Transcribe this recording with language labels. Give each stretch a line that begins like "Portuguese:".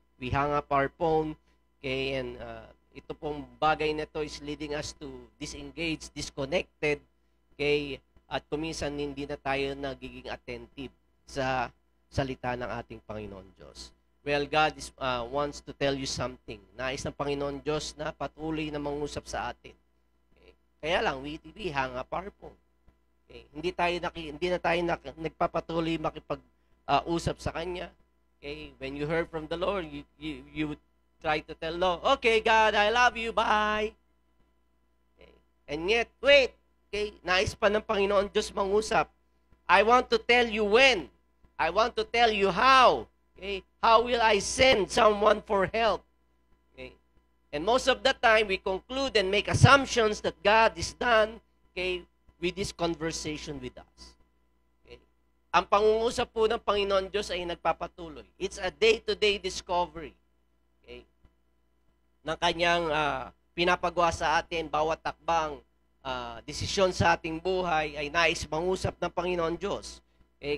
English: We hang up our phone, okay, and
Filipino: ito pong bagay na to
English: is leading us to disengage, disconnected, okay,
Filipino: at kuminsan hindi na tayo nagiging attentive sa salita ng ating Panginoon Diyos.
English: Well, God wants to tell you something.
Filipino: Nais ng Panginoon Diyos na patuloy na mangusap sa atin.
English: Okay?
Filipino: Kaya lang,
English: we hang up our phone. Okay?
Filipino: Hindi na tayo nagpapatuloy makipag-usap sa Kanya. Okay?
English: When you heard from the Lord, you would try to tell Lord, okay, God, I love you, bye.
Filipino: Okay?
English: And yet, wait,
Filipino: okay, nais pa ng Panginoon Diyos mangusap.
English: I want to tell you when. I want to tell you how. Okay? How will I send someone for help? Okay? And most of the time, we conclude and make assumptions that God is done, okay, with this conversation with us. Okay?
Filipino: Ang pangungusap po ng Panginoon Diyos ay nagpapatuloy.
English: It's a day-to-day discovery. Okay?
Filipino: Ng Kanyang pinapagawa sa atin, bawat takbang, desisyon sa ating buhay ay nais mangusap ng Panginoon Diyos. Okay?